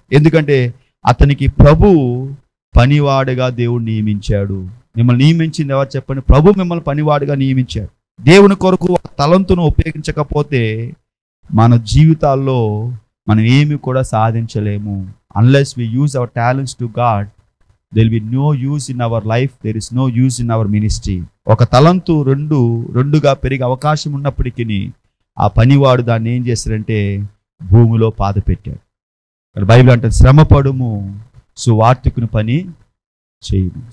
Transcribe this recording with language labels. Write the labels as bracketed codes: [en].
[te] ఎందుకంటే అతనికి ప్రభు పనివాడుగా దేవుడు నియమించాడు. మిమ్మల్ని నియమించింది ఎవరు చెప్పండి? ప్రభు మిమ్మల్ని పనివాడుగా నియమించాడు. దేవుని కొరకు తలంతును ఉపయోగించకపోతే మన జీవితాల్లో మనం ఏమి కూడా సాధించలేము. [en] Unless we use our talents to God, there will be no use in our life, there is no use in our ministry. [te] ఒక తలంతు రెండుగా పెరిగే అవకాశం ఉన్నప్పటికీ ఆ పనివాడు దాన్ని ఏం చేస్తాడంటే భూమిలో పాత పెట్టాడు. బైబిల్ అంటే శ్రమపడుము, సువార్తికుని పని చేయుము.